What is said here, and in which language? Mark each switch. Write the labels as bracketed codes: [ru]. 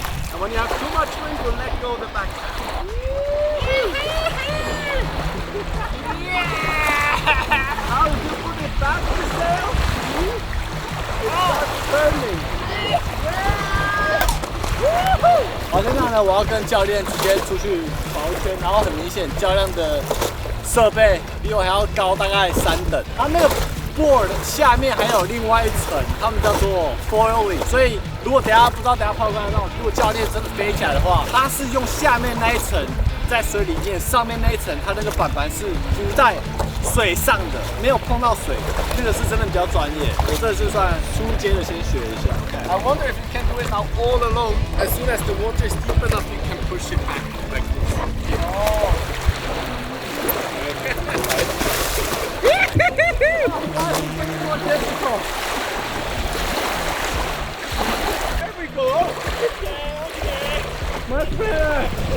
[en] And when you have too much wind, you let go of the backhand. How do you put it back to sail? It starts turning. [zh] 好，现在呢，我要跟教练直接出去跑一圈，然后很明显，教练的设备比我还要高大概3等。他那个 board 下面还有另外一层，他们叫做 foiling。所以如果等下不知道等下泡看得到，如果教练真的飞起来的话，他是用下面那一层在水里面，上面那一层它那个板板是浮在水上的，没有碰到水的，这个是真的比较专业。我这是算初阶的，先学一下。 [en] I wonder if you can do it now all alone. As soon as the water is deep enough, you can push it back like this. Oh. There we go. Okay. Much better.